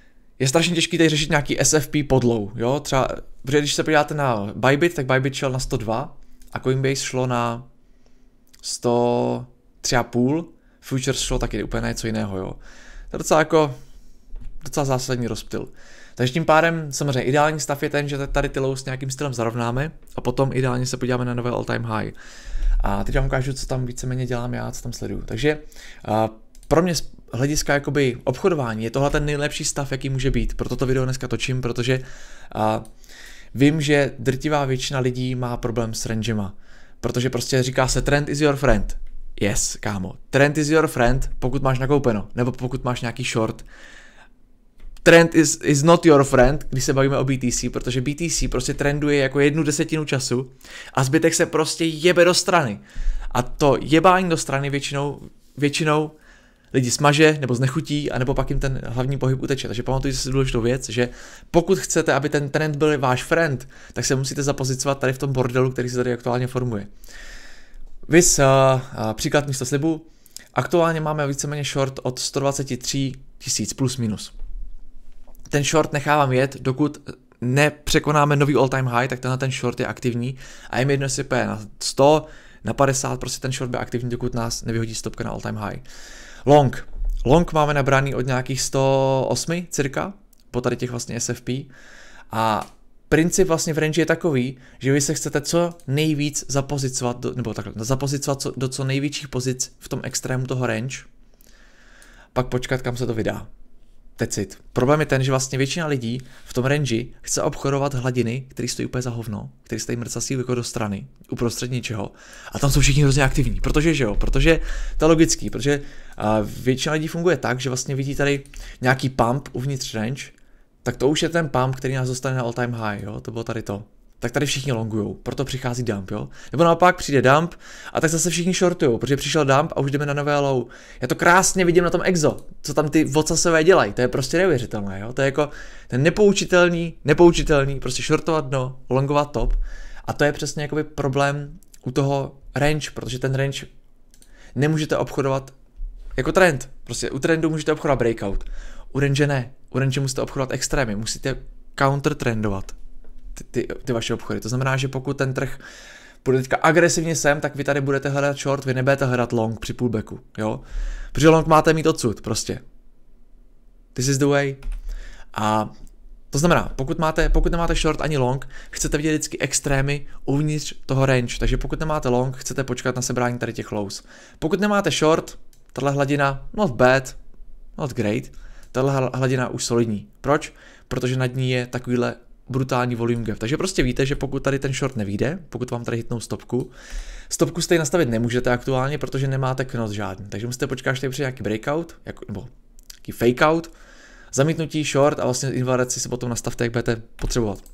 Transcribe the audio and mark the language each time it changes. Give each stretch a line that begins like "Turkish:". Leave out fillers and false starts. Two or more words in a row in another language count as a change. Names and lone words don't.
Czech: Takže je strašně těžký tady řešit nějaký SFP podlow, jo, třeba, protože když se podíváte na Bybit, tak Bybit šel na 102 a Coinbase šlo na 103,5, Futures šlo taky úplně na něco jiného, jo. To je docela zásadní rozptyl. Takže tím pádem samozřejmě ideální stav je ten, že tady ty lows nějakým stylem zarovnáme a potom ideálně se podíváme na nové
English: all-time high.
Czech: A teď vám ukážu, co tam víceméně dělám já, co tam sleduju. Takže pro mě z hlediska jakoby obchodování je tohle ten nejlepší stav, jaký může být. Proto to video dneska točím, protože vím, že drtivá většina lidí má problém s rangema. Protože prostě říká se
English: trend is your friend.
Czech: Yes, kámo.
English: Trend is your friend,
Czech: pokud máš nakoupeno, nebo pokud máš nějaký short.
English: Trend is not your friend,
Czech: když se bavíme o BTC, protože BTC prostě trenduje jako 1/10 času a zbytek se prostě jebe do strany. A to jebání do strany většinou lidi smaže nebo znechutí, anebo pak jim ten hlavní pohyb uteče. Takže pamatujte si důležitou věc, že pokud chcete, aby ten trend byl váš friend, tak se musíte zapozicovat tady v tom bordelu, který se tady aktuálně formuje. Vys příklad místo slibu. Aktuálně máme víceméně short od 123 000 plus minus. Ten short nechávám jet, dokud nepřekonáme nový
English: all-time high,
Czech: tak ten short je aktivní a je mi jedno, jestli je na 100, na 50, prostě ten short bude aktivní, dokud nás nevyhodí stopka na
English: all-time high.
Czech: Long máme nabraný od nějakých 108 cirka, po tady těch vlastně SFP a princip vlastně v range je takový, že vy se chcete co nejvíc zapozicovat, do co největších pozic v tom extrému toho range, pak počkat, kam se to vydá. Tecit. Problém je ten, že vlastně většina lidí v tom range chce obchodovat hladiny, které stojí úplně za hovno, které stojí mrcasí jako do strany, uprostřed něčeho. A tam jsou všichni hrozně aktivní, protože to je logický, protože většina lidí funguje tak, že vlastně vidí tady nějaký pump uvnitř range, tak to už je ten pump, který nás dostane na
English: all time high,
Czech: jo, to bylo tady to. Tak tady všichni longujou, proto přichází dump, jo. Nebo naopak přijde dump a tak zase všichni shortujou, protože přišel dump a už jdeme na nové low. Já to krásně vidím na tom exo, co tam ty vocasové dělají, to je prostě neuvěřitelné, jo. To je jako ten nepoučitelný, prostě shortovat dno, longovat top a to je přesně jakoby problém u toho range, protože ten range nemůžete obchodovat jako trend. Prostě u trendu můžete obchodovat breakout, u range ne, u range musíte obchodovat extrémy, musíte counter trendovat. Ty vaše obchody. To znamená, že pokud ten trh půjde teďka agresivně sem, tak vy tady budete hledat short, vy nebudete hledat long při pullbacku, jo? Protože long máte mít odsud, prostě.
English: This is the way.
Czech: A to znamená, pokud nemáte short ani long, chcete vidět vždycky extrémy uvnitř toho range, takže pokud nemáte long, chcete počkat na sebrání tady těch lows. Pokud nemáte short, tahle hladina
English: not bad, not great,
Czech: tahle hladina už solidní. Proč? Protože nad ní je takovýhle brutální
English: volume gap.
Czech: Takže prostě víte, že pokud tady ten short nevyjde, pokud vám tady hitnou stopku stejně nastavit nemůžete aktuálně, protože nemáte knot žádný. Takže musíte počkat, až tady přijde nějaký breakout, nebo nějaký fake out, zamítnutí short a vlastně invalidaci se potom nastavte, jak budete potřebovat.